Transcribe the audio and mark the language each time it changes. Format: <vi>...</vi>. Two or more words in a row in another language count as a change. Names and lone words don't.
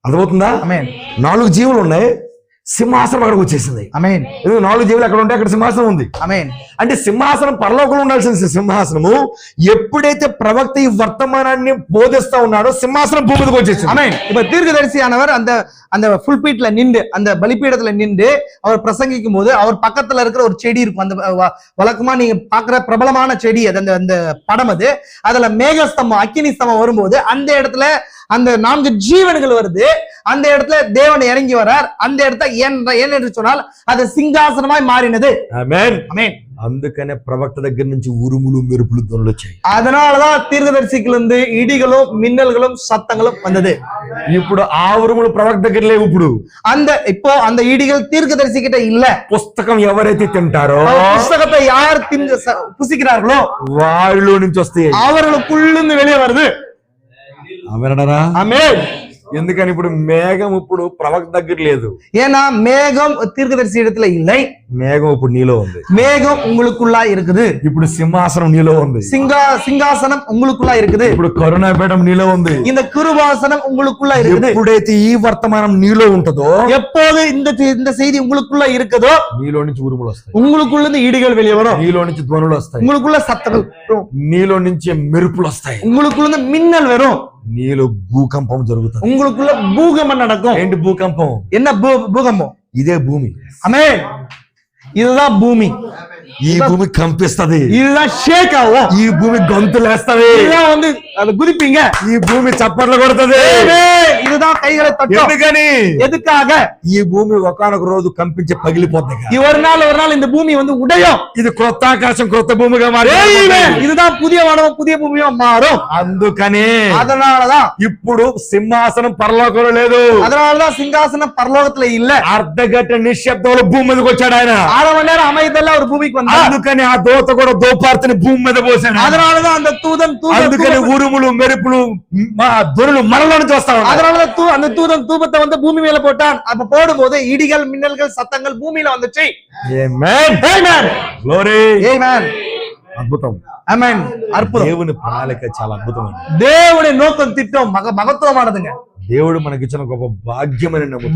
<te>ఆమేన్. అర్థమవుతుందా? 4 జీవులు ఉన్నాయి. సింహాసనం అక్కడికి వచ్చేసింది. ఆమేన్. ఎందుకు 4 జీవులు అక్కడ ఉంటే అక్కడ సింహాసనం ఉంది. ఆమేన్. అంటే సింహాసనం పరలోకంలో ఉండాల్సిన సింహాసనము ఎప్పుడైతే ప్రవక్త ఈ వర్తమానాన్ని బోధిస్తా ఉన్నాడో సింహాసనం భూమి మీదకి వచ్చేసింది.</te> <ta>ஆமென். இப்ப தீர்க்கதரிசியானவர் அந்த அந்த புல்பீட்ல நின்று அந்த பலிபீடத்துல நின்று அவர் பிரசங்கிக்கும் போது அவர் பக்கத்துல இருக்கிற ஒரு செடி இருக்கும். அந்த வழக்கமா நீங்க பாக்குற பிரபலமான செடி அது அந்த அந்த படம் அது. அதுல மேகஸ்தம்பம் அக்கினி ஸ்தம்பம் வரும்போது அந்த இடத்துல அந்த 4 ஜீவன்கள் வருது. அந்த இடத்துல தேவன் இறங்கி வரார். அந்த இடத்த ஏன் என்று சொன்னால் அது சிங்காசனமாய் மாறினது.</ta> <te>ఆమేన్.</te> <ta>ஆமென்.</ta> <te>అందుకనే ప్రవక్త దగ్గర నుంచి ఉరుములు మెరుపులు ధ్వనులు వచ్చాయి.</te> <ta>அதனாலதான் தீர்க்கதரிசிக்குள்ள இருந்து இடிகளும் மின்னல்களும் சத்தங்களும் வந்தது.</ta> <te>ఇప్పుడు ఆ ఉరుములు ప్రవక్త దగ్గర లేవు. ఇప్పుడు</te> <ta>இப்போ அந்த இடிகள் தீர்க்கதரிசி கிட்ட இல்ல.</ta> <te>పుస్తకం ఎవరైతే తింటారో</te> <ta>புஸ்தகத்தை யார் புசிக்கிறார்களோ</ta> <te>వాళ్ళలో నుంచి వస్తాయి.</te> <ta>அவர்களுக்குள்ளிருந்து வெளியே வருது.</ta> <te>ఆమేనరా?</te> <ta>ஆமென்.</ta> <te>ఎందుకని ఇప్పుడు మేఘం ఇప్పుడు ప్రవక్త దగ్గర లేదు.</te> <ta>ஏன்னா மேகம் தீர்க்கதரிசி இடத்துல இல்லை.</ta> <te>మేఘం ఇప్పుడు నీలో ఉంది.</te> <ta>மேகம் உங்களுக்குள்ளா இருக்குது.</ta> <te>ఇప్పుడు సింహాసనం నీలో ఉంది.</te> <ta>சிங்காசனம் உங்களுக்குள்ளா இருக்குது.</ta> <te>ఇప్పుడు కరుణాపీఠం నీలో ఉంది.</te> <ta>இந்த கிருபாசனம் உங்களுக்குள்ளா இருக்குது.</ta> <te>ఎప్పుడైతే ఈ వర్తమానం నీలో ఉంటుందో</te> <ta>எப்போது இந்த செய்தி உங்களுக்குள்ள இருக்குதோ</ta> <te>నీలో నుంచి ఉరుములు వస్తాయి.</te> <ta>உங்களுக்குள்ள இருந்து இடிகள் வெளியே வரும்.</ta> <te>నీలో నుంచి ధ్వనులు వస్తాయి.</te> <ta>உங்களுக்குள்ள சத்தங்கள் வரும்.</ta> <te>నీలో నుంచి మెరుపులు వస్తాయి.</te> <ta>உங்களுக்குள்ள இருந்து மின்னல் வரும்.</ta> <te>నీలో భూకంపం జరుగుతుంది.</te> <ta>உங்களுக்குள்ள பூகம்பம் நடக்கும்.</ta> <te>ఏంటి భూకంపం?</te> <ta>என்ன பூகம்பம்?</ta> <te>ఇదే భూమి.</te> <ta>ஆமென். இதுதான் பூமி.</ta> <te>ఈ భూమి కంపిస్తది.</te> <ta>இதுதான் ஷேக் ஆகும்.</ta> <te>ఈ భూమి గొంతులేస్తది.</te> <ta>இதுதான் வந்து அது குதிப்பீங்க.</ta> <te>ఈ భూమి చప్పట్లు కొడుతది.</te> <ta>இதுதான் கைகளை தட்டும்.</ta> <te>ఎందుకని?</te> <ta>எதுக்காக?</ta> <te>ఈ భూమి ఒకానొక రోజు కంపించి పగిలిపోద్ది.</te> <ta>ஒரு நாள் இந்த பூமி வந்து உடையும்.</ta> <te>ఇది క్రొత్త ఆకాశం క్రొత్త భూమిగా మారి</te> <ta>இதுதான் புதிய வானமும் புதிய பூமியும் மாறும்.</ta> <te>అందుకనే</te> <ta>அதனாலதான்</ta> <te>ఇప్పుడు సింహాసనం పరలోకంలో లేదు.</te> <ta>அதனாலதான் சிங்காசனம் பரலோகத்துல இல்ல.</ta> <te>అర్ధగంట నిశ్శబ్దంలో భూమి మీదకి వచ్చాడు ఆయన.</te> <ta>6 மணி நேரம் அமைதல்ல ஒரு பூமிக்கு வந்தார்.</ta> <te>అందుకని ఆ దూత కూడా దోపార్తిని భూమి మీద పోసాడు.</te> <ta>அதனாலதான் அந்த தூதன்</ta> <te>అందుకని ఉరుములు మెరుపులు ధ్వనులు మనలో నుంచి వస్తా ఉన్నాయి.</te> <ta>அதனாலதான் அந்த தூதன் தூபத்தை வந்து பூமி மேல போட்டான். அப்ப போடும்போது இடிகள் மின்னல்கள் சத்தங்கள் பூமியில வந்துச்சு.</ta> <te>ఆమేన్.</te> <ta>ஆமென்.</ta> <te>గ్లోరీ.</te> <ta>ஆமென்.</ta> <te>అద్భుతం.</te> <ta>ஆமென். అద్భుతం.</ta> <te>దేవుని ప్రణాళిక చాలా అద్భుతమైనది.</te> <ta>தேவனுடைய நோக்கம் திட்டம் மகத்துவமானதுங்க.</ta> <te>దేవుడు మనకిచ్చిన గొప్ప భాగ్యమని నమ్ముతాం.</te>